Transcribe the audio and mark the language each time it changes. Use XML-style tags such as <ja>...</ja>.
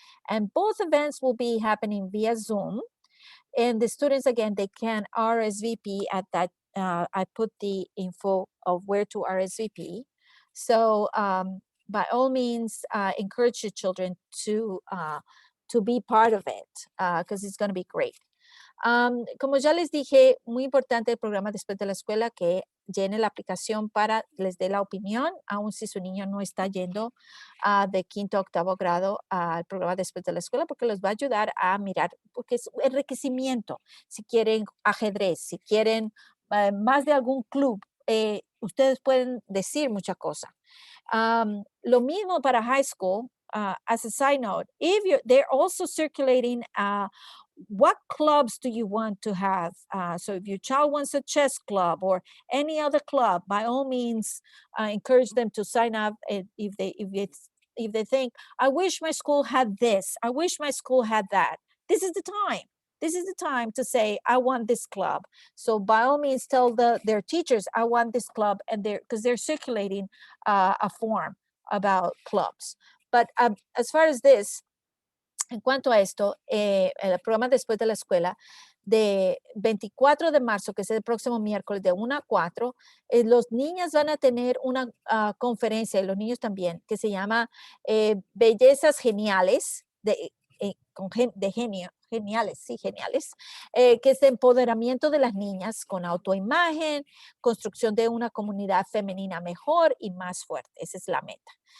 <en>And both events will be happening via Zoom. And the students, again, they can RSVP at that. I put the info of where to RSVP. So by all means, encourage your children to be part of it, because it's going to be great.</en> <es>Como ya les dije, muy importante el programa después de la escuela, que llene la aplicación para les dé la opinión, aun si su niño no está yendo de 5º a 8º grado al programa después de la escuela, porque les va a ayudar a mirar, porque es enriquecimiento. Si quieren ajedrez, si quieren más de algún club, ustedes pueden decir muchas cosas. Lo mismo para high school.</es> <en>As a side note, they're also circulating what clubs do you want to have? So if your child wants a chess club or any other club, by all means, encourage them to sign up. If they think, I wish my school had this, I wish my school had that, this is the time. This is the time to say, I want this club. So by all means, tell their teachers, I want this club, and because they're circulating a form about clubs. But as far as this,</en> <es>en cuanto a esto, el programa después de la escuela, de 24 de marzo, que es el próximo miércoles, de 1 a 4, los niños van a tener una conferencia, y los niños también, que se llama Bellezas Geniales, de genio, geniales, que es de empoderamiento de las niñas con autoimagen, construcción de una comunidad femenina mejor y más fuerte. Esa es la meta.</es>